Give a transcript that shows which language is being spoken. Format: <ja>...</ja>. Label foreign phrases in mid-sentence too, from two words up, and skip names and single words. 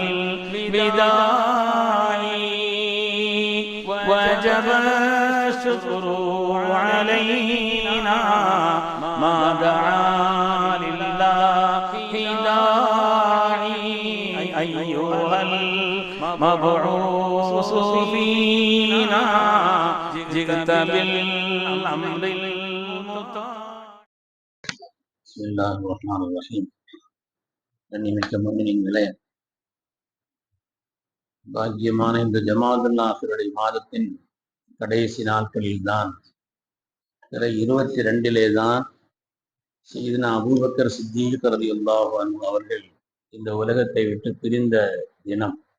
<ar>الوداع وجب الشكر علينا ما دعا لله داعي أيها المبعوث فينا جئت بالأمر المطاع. بسم الله الرحمن الرحيم.</ar> <ta>கண்ணியமிக்க முஃமினீன்களே, பாக்கியமான இந்த ஜமாஅத்துல் ஆகிருடைய மாதத்தின் கடைசி நாட்களில் தான் 22 தான் சையதுனா அபூபக்கர் சித்தீக்</ta> <ar>رضي الله عنه</ar> <ta>அவர்கள் இந்த உலகத்தை விட்டு பிரிந்த தினம்.</ta>